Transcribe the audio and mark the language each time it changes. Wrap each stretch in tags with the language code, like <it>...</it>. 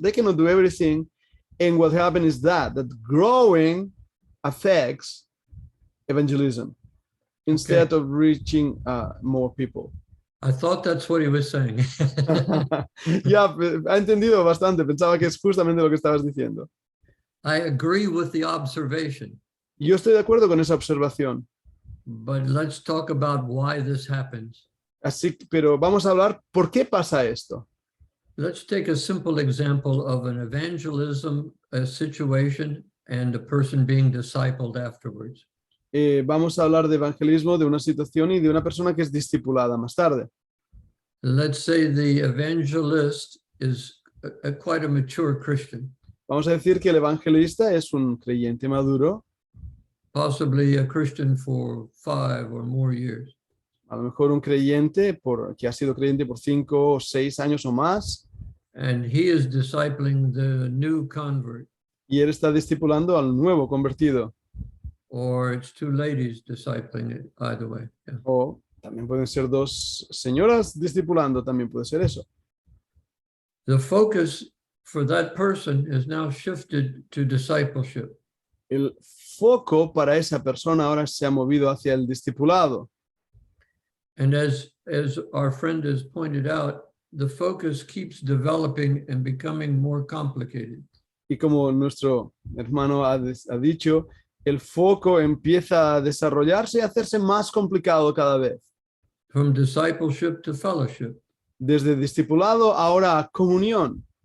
<en>They cannot do everything. And what happened is that growing affects evangelism instead of reaching more people. I thought that's what he was saying.</en> <es>Ya, ha entendido bastante. Pensaba que es justamente lo que estabas diciendo.</es> <en>I agree with the observation.</en> <es>Yo estoy de acuerdo con esa observación.</es> <en>But let's talk about why this happens.</en> <es>Pero vamos a hablar por qué pasa esto.</es> <en>Let's take a simple example of an evangelism situation and a person being discipled afterwards.</en> <es>Vamos a hablar de evangelismo, de una situación y de una persona que es discipulada más tarde.</es> <en>Let's say the evangelist is quite a mature Christian,</en> <es>Vamos a decir que el evangelista es un creyente maduro,</es> <en>possibly a Christian for 5 or more years.</en> <es>a lo mejor un creyente que ha sido creyente por 5 o 6 años o más,</es> <en>And he is discipling the new convert,</en> <es>y él está discipulando al nuevo convertido.</es> <en>or it's two ladies discipling it, either way. Yeah.</en> <es>O también pueden ser 2 señoras discipulando, también puede ser eso.</es> <en>The focus for that person is now shifted to discipleship.</en> <es>El foco para esa persona ahora se ha movido hacia el discipulado.</es> <en>And as our friend has pointed out, the focus keeps developing and becoming more complicated.</en> <es>Y como nuestro hermano ha dicho, el foco empieza a desarrollarse y a hacerse más complicado cada vez.</es> <en>From discipleship to fellowship,</en> <es>Desde discipulado ahora a comunión,</es>